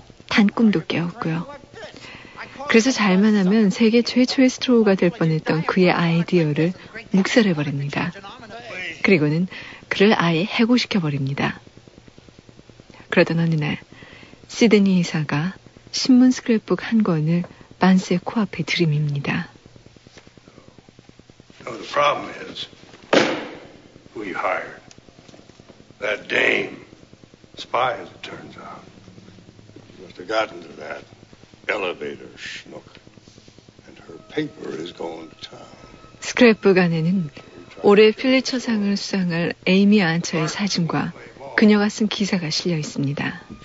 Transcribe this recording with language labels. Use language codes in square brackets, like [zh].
[ko] 단꿈도 깨웠고요. 그래서 잘만 하면 세계 최초의 스트로우가 될 뻔했던 그의 아이디어를 묵살해버립니다. 그리고는 그를 아예 해고시켜버립니다. 그러던 어느 날 시드니 이사가 신문 스크랩북 한 권을 반스의 코앞에 들이밉니다. [en] No, the problem is we hired that dame spy as it turns out. She must have gotten to that elevator schmuck and her paper is going to town. [ko] 스크랩북 안에는 올해 필리처상을 수상할 에이미 안처의 사진과 그녀가 쓴 기사가 실려 있습니다.